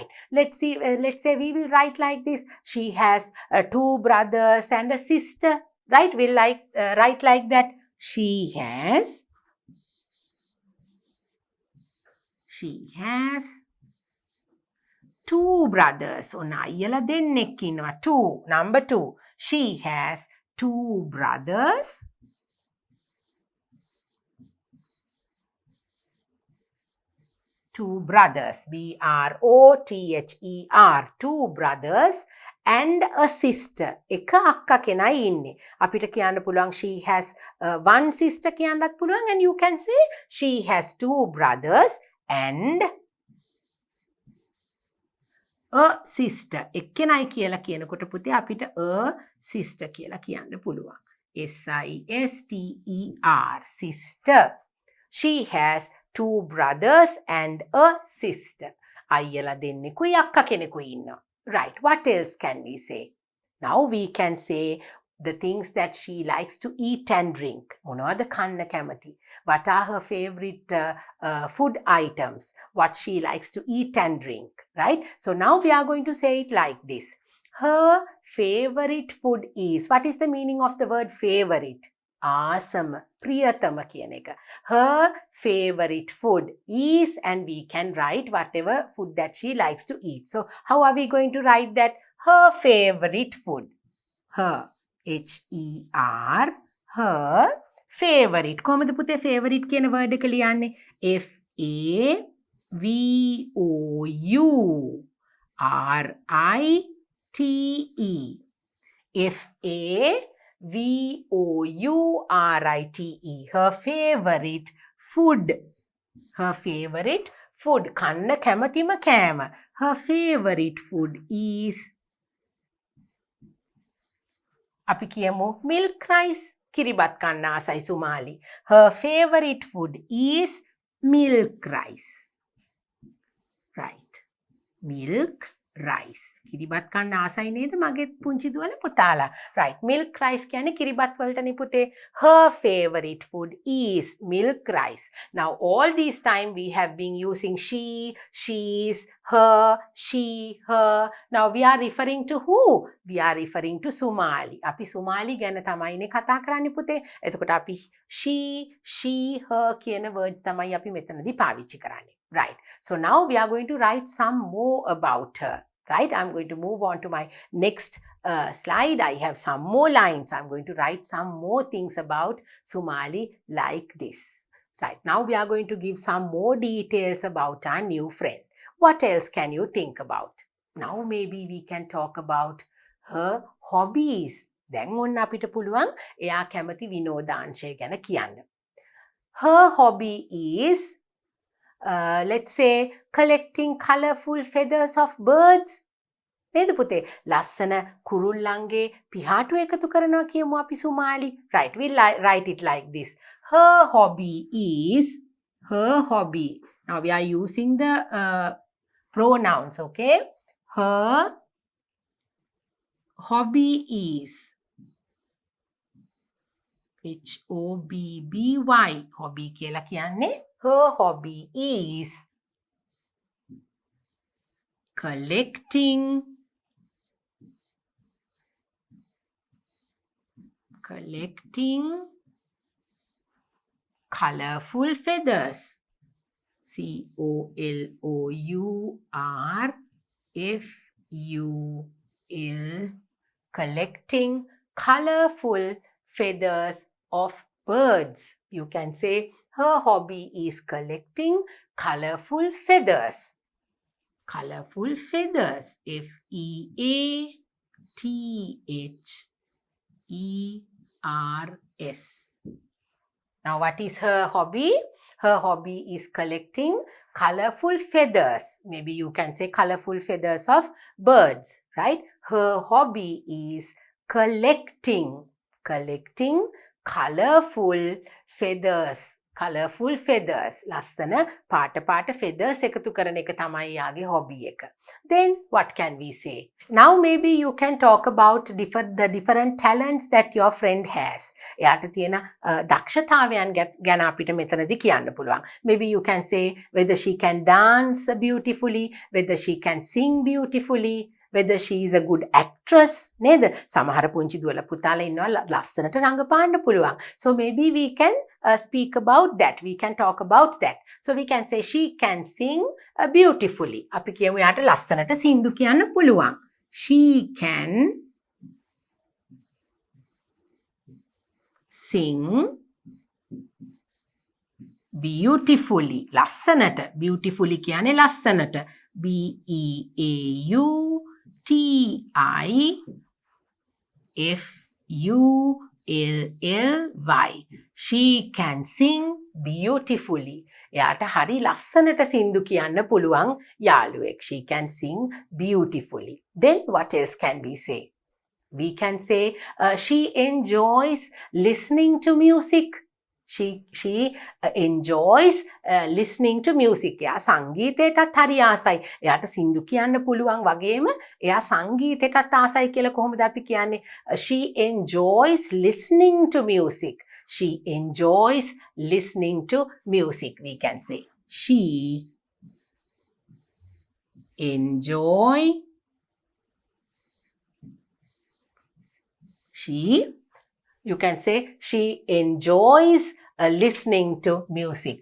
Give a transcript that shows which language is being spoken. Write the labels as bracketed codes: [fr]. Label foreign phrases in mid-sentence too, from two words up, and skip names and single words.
[en] Let's say we will write like this. She has 2 brothers and a sister, right? We'll write like that. She has 2 brothers. [si] අයියලා දෙන්නෙක් ඉන්නවා. 2. [en] Number 2. She has 2 brothers. B-R-O-T-H-E-R. 2 brothers and a sister. [si] එක අක්කා කෙනයි ඉන්නේ. අපිට කියන්න පුළුවන් [en] she has 1 sister [si] කියන්නත් පුළුවන්, [en] and you can say she has 2 brothers and a sister. [si] එක්කෙනයි කියලා කියනකොට පුතේ අපිට [en] a sister [si] කියලා කියන්න පුළුවන්. [en] S-I-S-T-E-R. Sister. She has 2 brothers and a sister. [si] අයියලා දෙන්නෙකුයි අක්කා කෙනෙකුයි ඉන්නවා. [en] Right. What else can we say? Now we can say the things that she likes to eat and drink. [si] මොනවද කන්න කැමති? [en] What are her favorite food items? What she likes to eat and drink, right? So now we are going to say it like this. Her favorite food is. What is the meaning of the word favorite? [si] Awesome. Priyatama කියන එක. [en] Her favorite food is, and we can write whatever food that she likes to eat. So how are we going to write that? Her favorite food. Her. H-E-R. Her favorite. [si] කොහොමද පුතේ favorite කියන word එක ලියන්නේ? [en] F-A-V-O-U-R-I-T-E. F-A-V-O-U-R-I-T-E. Her favorite food. Her favorite food. [si] කන්න කැමතිම කෑම. [en] Her favorite food is. [si] අපි කියමු [en] milk rice. [si] කිරිබත් කන්න ආසයි සුමාලි. [en] Her favorite food is milk rice. Right. Milk rice. [si] කිරිබත් කන්න ආසයි නේද මගේ පුංචි දුවල පුතාලා. [en] Right. Milk rice [si] කියන්නේ කිරිබත් වලටනේ පුතේ. [en] Her favorite food is milk rice. Now all this time we have been using she, she's, her, she, her. Now we are referring to who? We are referring to Sumali. [si] අපි සුමාලි ගැන තමයිනේ කතා කරන්නේ පුතේ. එතකොට අපි [en] she, her [si] කියන words තමයි අපි මෙතනදී පාවිච්චි කරන්නේ. [en] Right. So now we are going to write some more about her. Right. I'm going to move on to my next slide. I have some more lines. I'm going to write some more things about Sumali like this. Right. Now we are going to give some more details about our new friend. What else can you think about? Now maybe we can talk about her hobbies. [si] දැන් ඔන්න අපිට පුළුවන් එයා කැමති විනෝදාංශය ගැන කියන්න. [en] Her hobby is let's say collecting colorful feathers of birds. [si] නේද පුතේ? ලස්සන කුරුල්ලන්ගේ පිහාටු එකතු කරනවා කියමු අපි සුමාලි. [en] Right, we write it like this. Her hobby is, her hobby. Now we are using the pronouns, okay? Her hobby is H-O-B-B-Y. [si] Hobby කියලා කියන්නේ. [en] Her hobby is collecting colorful feathers. C-O-L-O-U-R-F-U-L. Collecting colorful feathers of birds. You can say her hobby is collecting colorful feathers. Colorful feathers. F-E-A-T-H-E-R-S. Now what is her hobby? Her hobby is collecting colorful feathers. Maybe you can say colorful feathers of birds, right? Her hobby is collecting colorful feathers. Colorful feathers. [si] ලස්සන පාට feathers එකතු කරන එක තමයි යාගේ hobby එක. [en] Then what can we say? Now maybe you can talk about the different talents that your friend has. [si] එයාට තියෙන දක්ෂතාවයන් ගැන අපිට මෙතනදී කියන්න පුළුවන්. [en] Maybe you can say whether she can dance beautifully, whether she can sing beautifully, whether she is a good actress. [si] නේද? සමහර පුංචි දුවල පුතාලා ඉන්නවා ලස්සනට රංගපාන්න පුළුවන්. [en] So maybe we can speak about that. We can talk about that. So we can say she can sing beautifully. [si] අපි කියමු යාට ලස්සනට සින්දු කියන්න පුළුවන්. [en] She can sing beautifully. [si] ලස්සනට. Beautifully කියන්නේ ලස්සනට. [en] B-E-A-U-T-I-F-U-L-L-Y. She can sing beautifully. [si] එයාට හරි ලස්සනට සින්දු කියන්න පුළුවන් යාළුවෙක්. [en] She can sing beautifully. Then what else can we say? We can say she enjoys listening to music. She enjoys listening to music. [si] එයා සංගීතයටත් හරි ආසයි. එයාට සින්දු කියන්න පුළුවන් වගේම එයා සංගීතයටත් ආසයි කියලා කොහොමද අපි කියන්නේ? [en] She enjoys listening to music. She enjoys listening to music. We can say she enjoy You can say she enjoys listening to music.